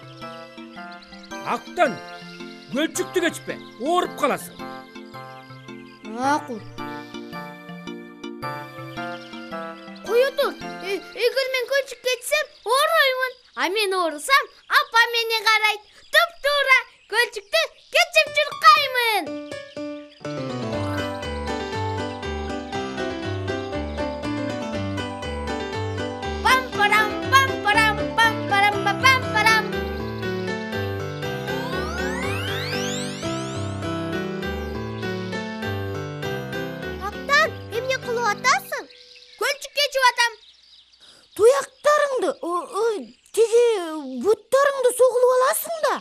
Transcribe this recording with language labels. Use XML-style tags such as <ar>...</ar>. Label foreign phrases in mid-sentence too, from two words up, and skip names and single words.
<ky>Актан, көлчүктү кечпе, ооруп каласың. Макул. Кое тур, эгер мен көлчүк кетсем, оороймун. А мен оорусам, апам мени карайт. Туп-туура көлчүктү кечип чуркаймын. Пам-парам, пам-парам, пам-парам, пам-парам. Актан, эмне кылып атасың? Көлчүк кечип атам. Туяктарыңды, тиги буттарыңды согулуп аласың да.</ky>